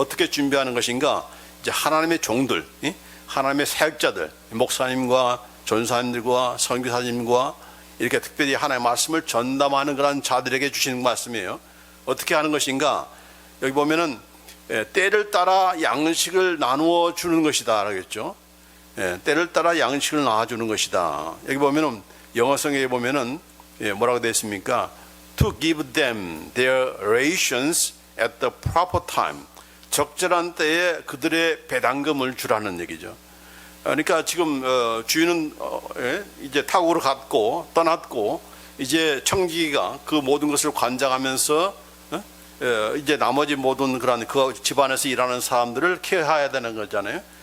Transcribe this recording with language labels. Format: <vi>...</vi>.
<ko>어떻게 준비하는 것인가? 이제 하나님의 종들, 하나님의 사역자들, 목사님과 전사님들과 선교사님과 이렇게 특별히 하나님의 말씀을 전담하는 그런 자들에게 주시는 말씀이에요. 어떻게 하는 것인가? 여기 보면은 때를 따라 양식을 나누어 주는 것이다 라겠죠. 때를 따라 양식을 나눠 주는 것이다. 여기 보면은 영어성에 보면은 뭐라고 되어 있습니까?</ko> <en>To give them their rations at the proper time.</en> <ko>적절한 때에 그들의 배당금을 주라는 얘기죠. 그러니까 지금 주인은 이제 타국으로 갔고 떠났고 이제 청지기가 그 모든 것을 관장하면서 이제 나머지 모든 그런 그 집안에서 일하는 사람들을 케어해야 되는 거잖아요.</ko>